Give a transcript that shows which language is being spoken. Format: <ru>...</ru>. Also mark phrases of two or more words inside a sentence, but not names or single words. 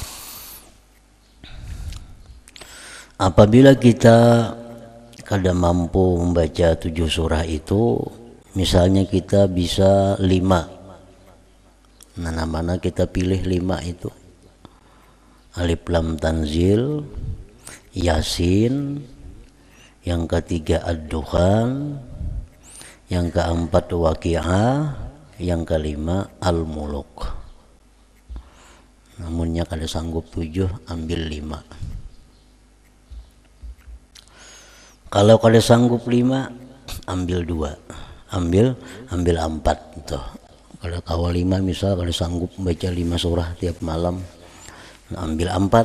<bjn>Apabila kita kada mampu membaca 7 surah itu, misalnya kita bisa 5, nah mana kita pilih 5 itu?</bjn> <id>Alif Lam Tanzil, Yasin, yang ketiga Ad-Dukhan, yang keempat Waqiah, yang kelima Al-Mulk.</id> <bjn>Namunnya kada sanggup 7, ambil 5. Kalau kada sanggup 5, ambil 2, ambil 4 tuh.</bjn> <id>Kalau awal 5 misal, kalau sanggup baca 5 surah tiap malam, ambil 4.</id>